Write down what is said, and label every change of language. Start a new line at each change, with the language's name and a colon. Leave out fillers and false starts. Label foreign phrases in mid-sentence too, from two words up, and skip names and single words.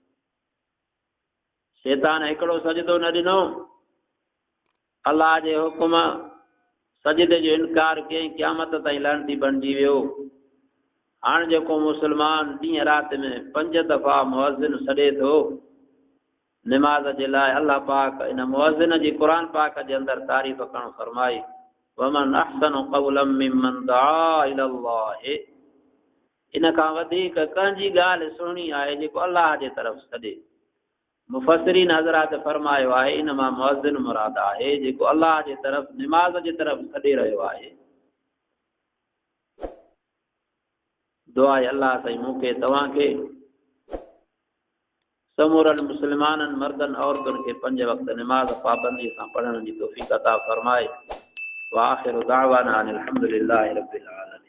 Sindhi: शैतान हिकिड़ो सजदो न ॾिनो, अलाह जे हुकुम सजदे जो इनकार कयईं, क़यामत ताईं लानती बणिजी वियो। हाणे जेको मुस्लमान ॾींहं राति में 5 दफ़ा मुअज़्ज़िन सॾे थो निमाज़ जे लाइ, अल्लाह पाक इन मुअज़्ज़िन जी क़ुरान पाक जे अंदरि तारीफ़ करणु फरमाई,
Arabic: ومن أحسن قولا ممن دعا إلى الله.
Sindhi: इन खां वधीक कंहिंजी ॻाल्हि सुहिणी आहे जेको अल्लाह जे तरफ़ सॾे। मुफ़स्सिरीन हज़रात फरमायो आहे इन मां मुअज़्ज़िन मुराद आहे जेको अल्लाह जे तरफ़ निमाज़ जे तरफ़ सॾे रहियो आहे। दुआ आहे अल्लाह साईं मूंखे तव्हांखे समूरनि मुस्लमाननि मर्दनि औरतुनि खे 5 वक़्त निमाज़ पाबंदीअ सां पढ़ण जी तौफ़ीक़ अता फरमाए।
Arabic: وآخر دعوانا أن الحمد لله رب العالمين.